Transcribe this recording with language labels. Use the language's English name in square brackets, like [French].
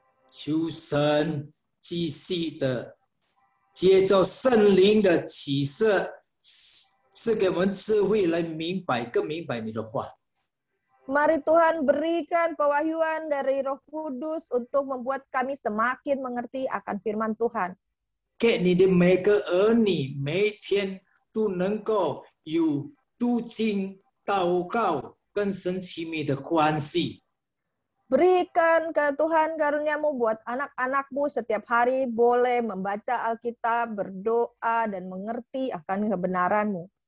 [Chinese] 求神继续的接受圣灵的启示，赐给我们智慧来更明白你的话。 [Indonesian] Mari Tuhan berikan pewahyuan dari Roh Kudus untuk membuat kami semakin mengerti akan firman Tuhan. [Chinese] 给你的每个儿女，每天都能够有读经、祷告跟神亲密的关系。 [Indonesian] Berikan ke Tuhan karunia-Mu buat anak-anak-Mu setiap hari boleh membaca Alkitab, berdoa, dan mengerti akan kebenaran-Mu.